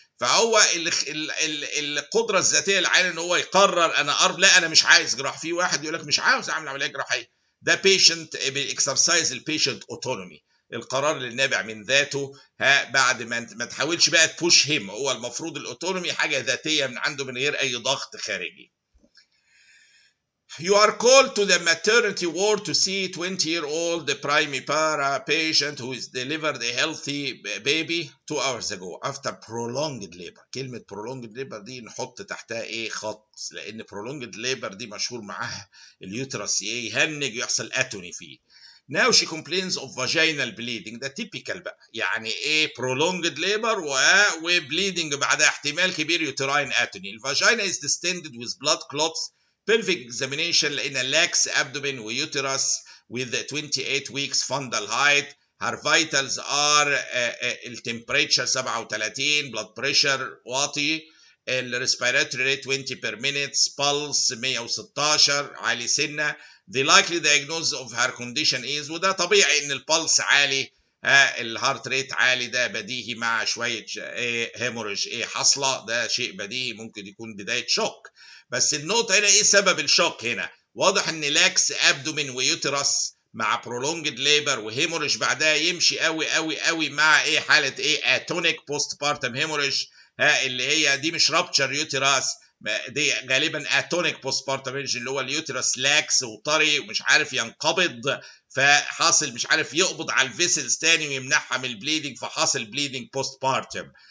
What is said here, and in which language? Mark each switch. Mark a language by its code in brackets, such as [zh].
[ar] فهو القدره الذاتيه للعيان ان هو يقرر انا لا انا مش عايز جراحه. في واحد يقول لك مش عاوز اعمل عمليه جراحيه، ده بيشنت بالاكسرسايز البيشنت اوتونومي، القرار اللي نابع من ذاته، بعد ما تحاولش بقى تبوش هيم، هو المفروض الاوتونومي حاجه ذاتيه من عنده من غير اي ضغط خارجي. [en] You are called to the maternity ward to see 20-year-old primipara patient who is delivered a healthy baby 2 hours ago after prolonged labor. [ar] كلمة [en] prolonged labor [ar] دي نحط تحتها ايه خط، لأن prolonged labor دي مشهور معاها اليوترس ايه يهنج ويحصل اتوني فيه. [en] Now she complains of vaginal bleeding. [ar] ده [en] typical [ar] بقى، يعني ايه [en] prolonged labor [ar] وبليدنج بعدها احتمال كبير [en] uterine atony. [ar] الفاجينا [en] is distended with blood clots. pelvic examination [ar] لقينا [en] lax abdomen وuterus with 28 weeks fundal height. her vitals are temperature 37، blood pressure [ar] واطي، [en] respiratory rate 20 per minute، pulse 116 [ar] عالي سنة. [en] the likely diagnosis of her condition is، [ar] وده طبيعي ان البلس عالي، الهارت ريت عالي، ده بديهي مع شويه هيموريج حاصله، ده شيء بديهي ممكن يكون بدايه شوك. بس النقطه هنا ايه سبب الشوك هنا؟ واضح ان لاكس ابدومين ويوترس مع برولونجد ليبر وهيموريج بعدها يمشي قوي قوي قوي مع حاله اتونيك بوست بارتم هيموريج، اللي هي دي مش رابتشر يوترس، دي غالبا اتونيك بوست بارتم اللي هو اليوترس لاكس وطري ومش عارف ينقبض، فحاصل مش عارف يقبض على الفيسلز تاني ويمنعها من البليدنج، فحاصل بليدنج بوست بارتم.